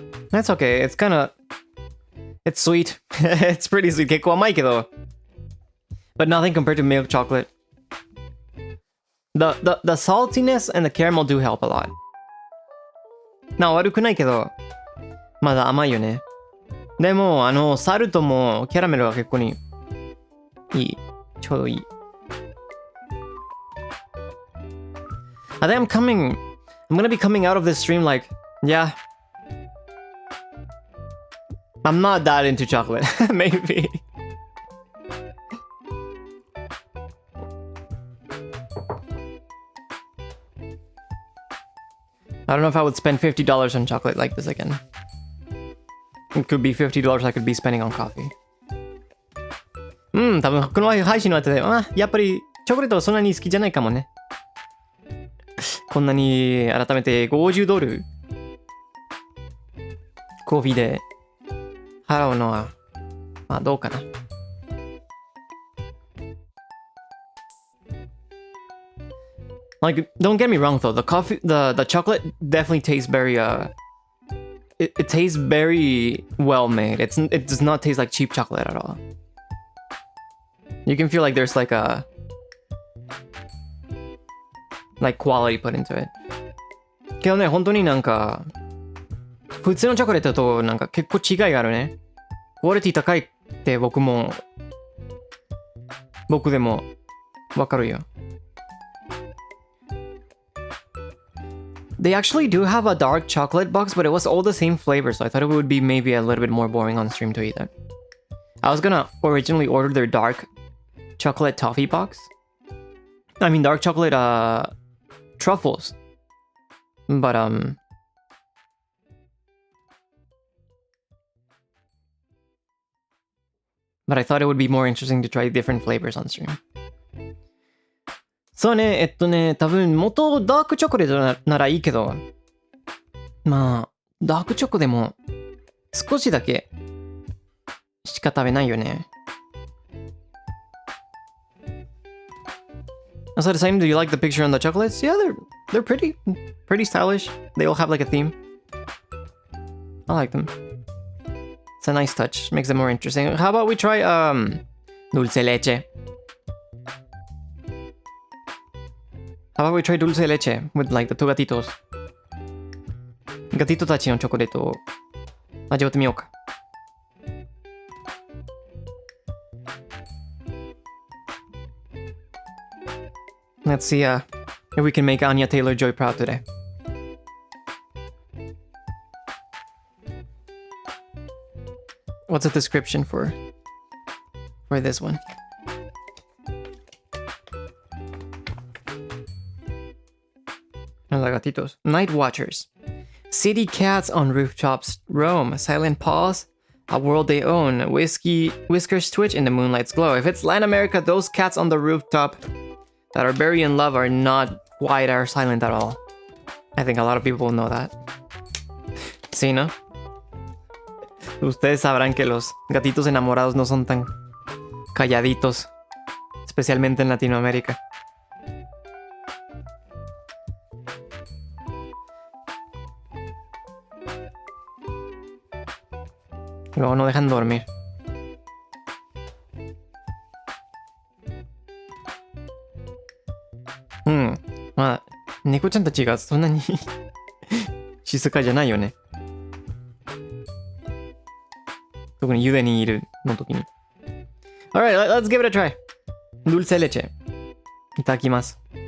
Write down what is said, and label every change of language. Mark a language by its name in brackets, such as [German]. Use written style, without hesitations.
[English] That's okay. It's kinda... It's sweet. It's pretty sweet. [Japanese] 結構甘いけど. [English] But nothing compared to milk chocolate. The saltiness and the caramel do help a lot. [Japanese] 悪くないけど、まだ甘いよね。でも、サルトもキャラメルは結構にいい。ちょうどいい。 [English] I think I'm gonna be coming out of this stream like, yeah. I'm not that into chocolate. Maybe. I don't know if I would spend $50 on chocolate like this again. It could be $50 I could be spending on coffee. [Japanese] 多分この配信の後で、やっぱりチョコレートはそんなに好きじゃないかもね。こんなに改めて$50コーヒーで払うのは、どうかな。 [English] Like, don't get me wrong though, the chocolate definitely tastes very it tastes very well made. It does not taste like cheap chocolate at all. You can feel like there's like quality put into it. [Japanese] けどね、本当になんか普通のチョコレートとなんか結構違いがあるね。クオリティ高いって僕でもわかるよ。 [English] They actually do have a dark chocolate box, but it was all the same flavor, so I thought it would be maybe a little bit more boring on stream to eat that. I was gonna originally order their dark chocolate toffee box. I mean dark chocolate truffles. But I thought it would be more interesting to try different flavors on stream. [Japanese] そうね、多分元ダークチョコレートならいいけど、ダークチョコでも少しだけしか食べないよね。 [English] So deciding, do you like the picture on the chocolates? Yeah, they're pretty stylish. They all have like a theme. I like them. It's a nice touch. Makes them more interesting. How about we try dulce leche? How about we try dulce leche with like the two gatitos? [Japanese] ガティトたちのチョコレートを味わってみようか。 [English] Let's see if we can make Anya Taylor-Joy proud today. What's the description for this one? Hola gatitos. Night watchers. City cats on rooftops roam. Silent paws, a world they own. Whiskers twitch in the moonlight's glow. If it's Latin America, those cats on the rooftop that are very in love are not quiet or silent at all. I think a lot of people know that. [Spanish] Sí, ¿no? Ustedes sabrán que los gatitos enamorados no son tan calladitos, especialmente en Latinoamérica. Luego no dejan dormir. [Japanese] Neko-chan たちがそんなに静かじゃないよね。特に茹でにいるの時に。 [English] Alright, let's give it a try. [Japanese] Dulce leche. いただきます。